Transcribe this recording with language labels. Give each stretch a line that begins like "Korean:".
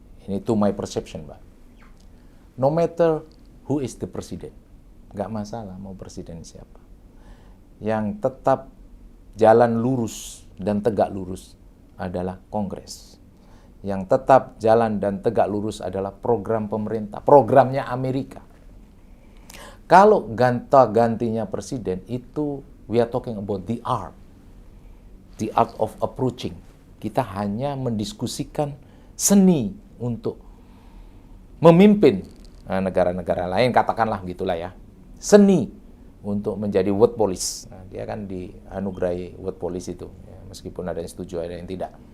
English: Ini to my perception, Mbak. No matter who is the president,
Indonesian: nggak masalah mau presiden siapa. Yang tetap jalan lurus dan tegak lurus adalah Kongres. Yang tetap jalan dan tegak lurus adalah program pemerintah, programnya Amerika. Kalau gantinya presiden, itu
English: we are talking about the art of approaching.
Indonesian: Kita hanya mendiskusikan seni untuk memimpin negara-negara lain, katakanlah gitulah ya. Seni untuk menjadi world police. Nah, dia kan dianugerahi world police itu, ya, meskipun ada yang setuju, ada yang tidak.